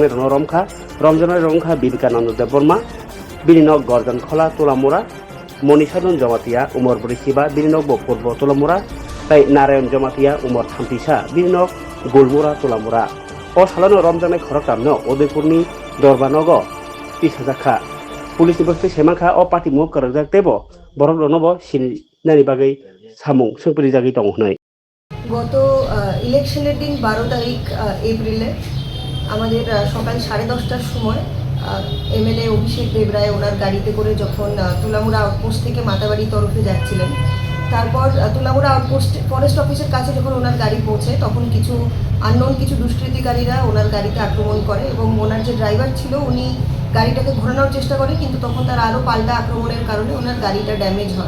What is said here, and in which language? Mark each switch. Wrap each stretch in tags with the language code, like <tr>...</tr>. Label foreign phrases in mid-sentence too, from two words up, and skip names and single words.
<trp>रमखा रमजाना रंखा विवेकानंद देवबर्मा बिनिनो गर्जन खला तुलामुरा मनीषादन जमातिया उमर बरिसिबा बिनिनो पूर्व तुलामुरा ताई नारायण जमातिया उमर थामपिसा बिनिनो गुलमुरा तुलामुरा अ सालानो रमजानाय खरखामनो उदयपुरनि दरबानग तिसाजाखा पुलिस बस्ती सेमाखा अ पार्टी मुख करजाक देबो बरक रनबो सिनानि बागै सामुं सोंपरि जागि दं होनाय</trp> <bn>গত ইলেকশনের দিন 12 তারিখ এপ্রিলে আমাদের সকাল 10:30টার সময় MLA অভিষেক দেবরায় ওনার গাড়িতে করে যখন তুলামুড়া আউটপোস্ট থেকে মাতাবাড়ি তরফে যাচ্ছিলেন তারপর তুলামুড়া আউটপোস্ট ফরেস্ট অফিসের কাছে যখন ওনার গাড়ি পৌঁছে তখন কিছু আননোন কিছু দুষ্কৃতিকারীরা ওনার গাড়িতে আক্রমণ করে এবং ওনার যে ড্রাইভার ছিল উনি গাড়িটাকে ঘোরানোর চেষ্টা করে কিন্তু তখন তার আরও পাল্টা আক্রমণের কারণে ওনার গাড়িটা ড্যামেজ হয়।</bn>